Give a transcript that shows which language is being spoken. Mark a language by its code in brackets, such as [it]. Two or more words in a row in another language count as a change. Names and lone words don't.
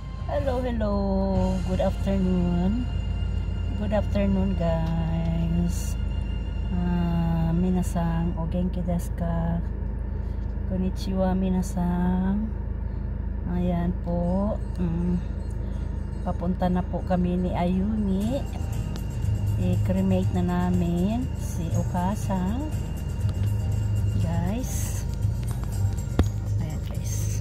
[en] Hello, hello. Good afternoon. Good afternoon, guys. [ja] 皆さんお元気ですか? こんにちは、皆さん. [tl] Ayan po. Papunta na po kami ni Ayumi. I-cremate na namin si Okasang. Guys. Ayan, guys.